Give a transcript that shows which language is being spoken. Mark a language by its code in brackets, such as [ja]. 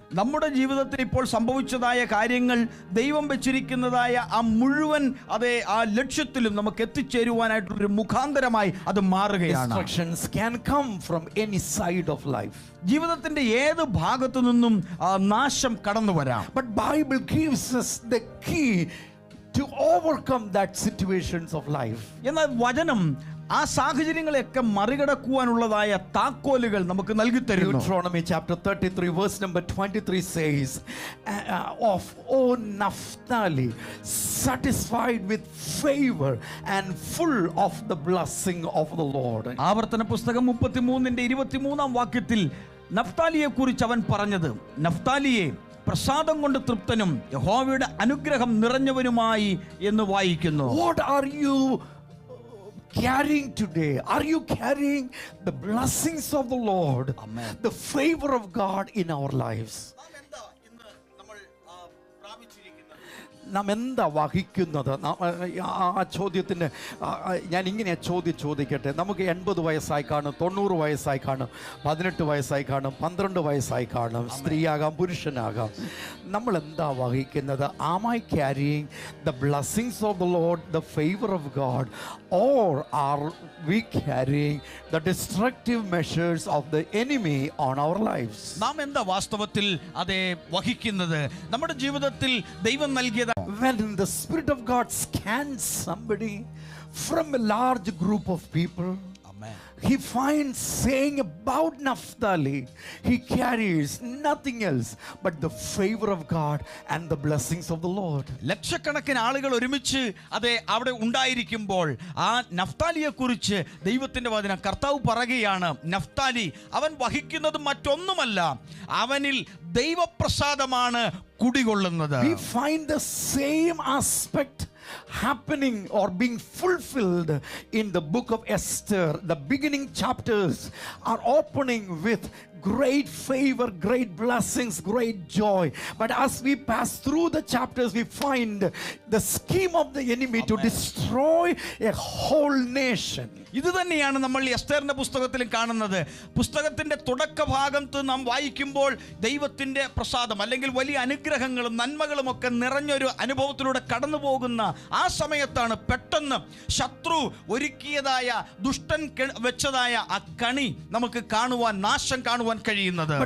[ml] നമ്മുടെ ജീവിതത്തിൽ ഇപ്പോൾ സംഭവിച്ചതായ കാര്യങ്ങൾ ദൈവം വെച്ചിരിക്കുന്നതായ ആ മുഴുവൻ ആ ലക്ഷ്യത്തിലും നമുക്ക് എത്തിച്ചേരുവാനായിട്ടൊരു മുഖാന്തരമായി അത് മാറുകയാണ്. [en] Instructions can come from any side of life. [ml] ജീവിതത്തിന്റെ ഏത് ഭാഗത്തു നിന്നും നാശം കടന്നു വരാം. [en] But Bible gives us the key to overcome that situations of life. [ml] എന്നാൽ വചനം ആ സാഹചര്യങ്ങളെയൊക്കെ മറികടക്കുവാനുള്ളതായ താക്കോലുകൾ നമുക്ക് നൽകി തരുന്നു. [en] Deuteronomy chapter 33 verse number 23 says, of O Naphtali, satisfied with favor and full of the blessing of the Lord. [ml] ആവർത്തന പുസ്തകം 33-23 വാക്യത്തിൽ നഫ്താലിയെ കുറിച്ച് അവൻ പറഞ്ഞത്, നഫ്താലിയെ പ്രസാദം കൊണ്ട് തൃപ്തനും യഹോവയുടെ അനുഗ്രഹം നിറഞ്ഞവനുമായി എന്ന് വായിക്കുന്നു. [en] What are you carrying today? Are you carrying the blessings of the Lord? Amen. The favor of God in our lives? [ml] നാം എന്താ വഹിക്കുന്നത്? ആ ചോദ്യത്തിന് ഞാൻ ഇങ്ങനെ ചോദിക്കട്ടെ. നമുക്ക് 80 വയസ്സായി കാണും, 90 വയസ്സായി കാണും, 18 വയസ്സായി കാണും, 12 വയസ്സായി കാണും, സ്ത്രീയാകാം, പുരുഷനാകാം. നമ്മൾ എന്താ വഹിക്കുന്നത്? [en] Am I carrying the blessings of the Lord, the favor of God, or are we carrying the destructive measures of the enemy on our lives? [ml] നാം എന്താ വാസ്തവത്തിൽ അതേ വഹിക്കുന്നത്? നമ്മുടെ ജീവിതത്തിൽ ദൈവം നൽകിയത് [en] when the Spirit of God scans somebody from a large group of people, he finds saying about Naphtali, he carries nothing else but the favor of God and the blessings of the Lord. [ml] ലക്ഷക്കണക്കിന് ആളുകൾ ഒരുമിച്ച് അവിടെ ഉണ്ടായിരിക്കുമ്പോൾ ആ നഫ്താലിയെ കുറിച്ച് ദൈവത്തിന്റെ വചനം കർത്താവ് പറയുകയാണ്, നഫ്താലി അവൻ വഹിക്കുന്നത് മറ്റൊന്നുമല്ല, അവനിൽ ദൈവപ്രസാദമാണ് കുടികൊള്ളുന്നത്. [en] We find the same aspect happening or being fulfilled in the book of Esther. The beginning chapters are opening with great favor, great blessings, great joy. But as we pass through the chapters, we find the scheme of the enemy to destroy a whole nation. [ml] ഇത് തന്നെയാണ് നമ്മൾ എസ്തേറിന്റെ പുസ്തകത്തിലും കാണുന്നത്. പുസ്തകത്തിന്റെ തുടക്ക ഭാഗത്ത് നാം വായിക്കുമ്പോൾ ദൈവത്തിന്റെ പ്രസാദം അല്ലെങ്കിൽ വലിയ അനുഗ്രഹങ്ങളും നന്മകളും ഒക്കെ നിറഞ്ഞൊരു അനുഭവത്തിലൂടെ കടന്നു പോകുന്ന ആ സമയത്താണ് പെട്ടെന്ന് ശത്രു ഒരുക്കിയതായ ദുഷ്ടൻ വെച്ചതായ ആ കണി നമുക്ക് കാണുവാൻ, നാശം കാണുവാൻ കഴിയുന്നത്.